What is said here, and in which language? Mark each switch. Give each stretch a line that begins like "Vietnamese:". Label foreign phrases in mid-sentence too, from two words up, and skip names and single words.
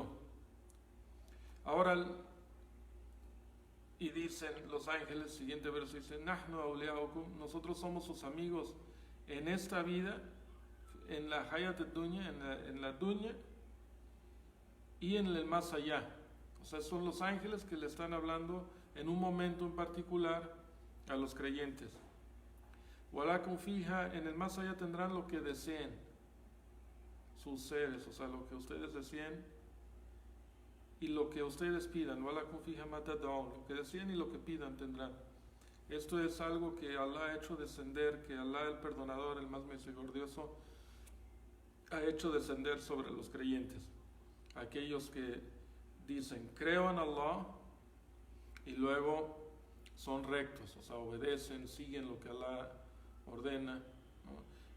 Spanish: Ahora, y dicen los ángeles, siguiente verso dice:
Arabic: نحن أولياؤكم,
Spanish: nosotros somos sus amigos en esta vida, en la
Arabic: الحياة الدنيا,
Spanish: en la dunya, y en el más allá. sea, son los ángeles que le están hablando en un momento en particular a los creyentes.
Arabic: ولكم فيها,
Spanish: en el más allá tendrán lo que deseen sus seres, o sea, lo que ustedes deseen y lo que ustedes pidan.
Arabic: ولكم فيها ما تدعون,
Spanish: lo que deseen y lo que pidan tendrán. Esto es algo que Allah ha hecho descender, que Allah el perdonador, el más misericordioso, ha hecho descender sobre los creyentes. Aquellos que dicen, creo en Allah, y luego son rectos, o sea, obedecen, siguen lo que Allah ordena, ¿no?